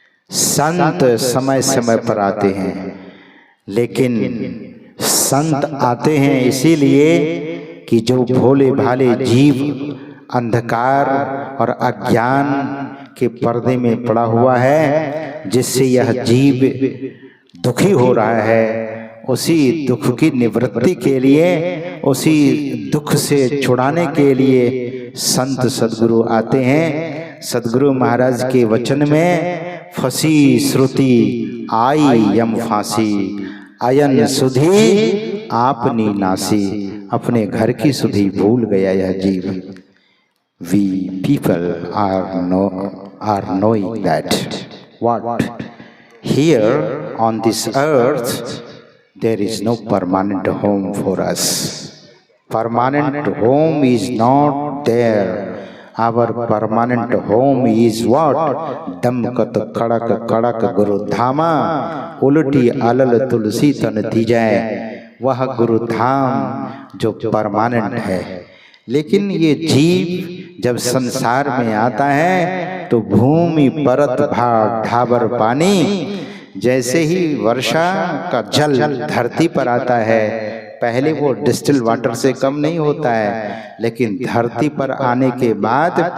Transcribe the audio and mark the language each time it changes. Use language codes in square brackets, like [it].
[hi] संत समय समय पर आते हैं, लेकिन संत आते हैं इसीलिए कि जो भोले भाले जीव अंधकार और अज्ञान के पर्दे में पड़ा हुआ है, जिससे यह जीव दुखी हो रहा है, उसी दुख की निवृत्ति के लिए, उसी दुख से छुड़ाने के लिए संत सद्गुरु आते हैं। सद्गुरु महाराज के वचन में फंसी श्रुति आई यम फांसी, अयन सुधी आपनी नासी, अपने घर की सुधी भूल गया यह जीव। [en] We people are knowing that what here on this earth there is no permanent home for us. Permanent home is not there. Our permanent home is what? [hi] दमकत कड़क कड़क गुरु धामा, उल्टी अलल तुलसी तन तीजय, वह गुरु धाम जो परमानेंट है। लेकिन ये जीव जब संसार में आता है तो भूमि परत भार ढाबर पानी, जैसे ही वर्षा का जल धरती पर आता है, पहले वो डिस्टिल वाटर से कम नहीं होता है, लेकिन धरती पर आने के बाद